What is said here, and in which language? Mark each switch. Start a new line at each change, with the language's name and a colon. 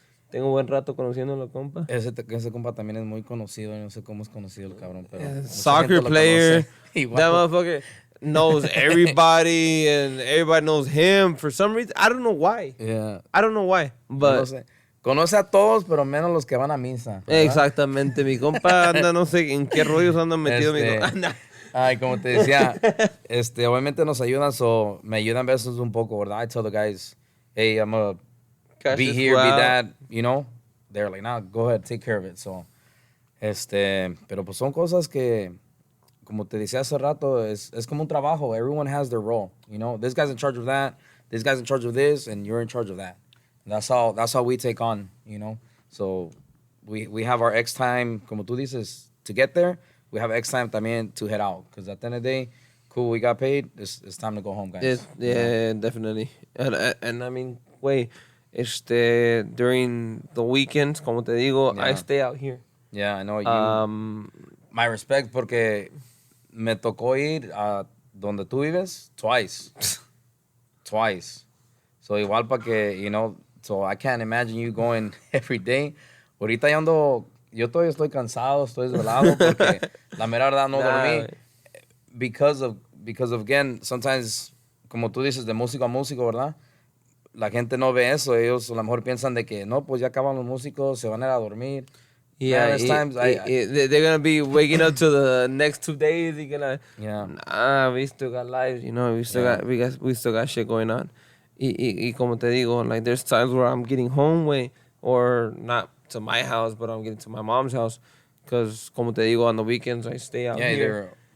Spanish: Tengo buen rato conociendo a compa. Ese compa también es muy conocido, no sé cómo es conocido el cabrón, pero
English: soccer player. That motherfucker knows everybody and everybody knows him for some reason. I don't know why. Yeah. I don't know why, but
Spanish: no sé. Conoce a todos, pero menos los que van a misa, ¿verdad? Exactamente. Mi compa anda, no sé en qué rollos anda metido. Mi compa. Ay, como te decía, obviamente nos ayudan, so me ayudan a veces un poco, ¿verdad?
English: I tell the guys, hey, I'm gonna be here, be that, you know? They're like, nah, go ahead, take care of it.
Spanish: So, pero pues son cosas que, como te decía hace rato, es como un trabajo.
English: Everyone has their role, you know? This guy's in charge of that, this guy's in charge of this, and you're in charge of that. And that's how we take on, you know? So we have our X time,
Spanish: como tú dices,
English: to get there. We have X time también to head out. Because at the end of the day, cool, we got paid. It's time to go home, guys. Yeah, definitely. And I mean, wait, during the weekends,
Spanish: como te digo,
English: I stay out here. Yeah, I know. My respect, porque
Spanish: me tocó ir a donde tú vives twice.
English: Twice.
Spanish: So igual para que,
English: you know, so I can't imagine you going every day.
Spanish: Ahorita yo todavía estoy cansado, estoy desvelado porque la mera verdad no dormí.
English: Because of again, sometimes,
Spanish: como tú dices, de músico a músico, ¿verdad? La gente no ve eso. Ellos a lo mejor piensan de que, no, pues ya acaban los músicos, se van a ir a dormir.
English: Yeah, Man, times they're gonna be waking up to the next 2 days. They're gonna, Yeah. nah, we still got lives, you know. We still got shit going on.
Spanish: Y como te digo,
English: like there's times where I'm getting home or not to my house, but I'm getting to my mom's house, because
Spanish: como te digo,
English: on the weekends I stay out here.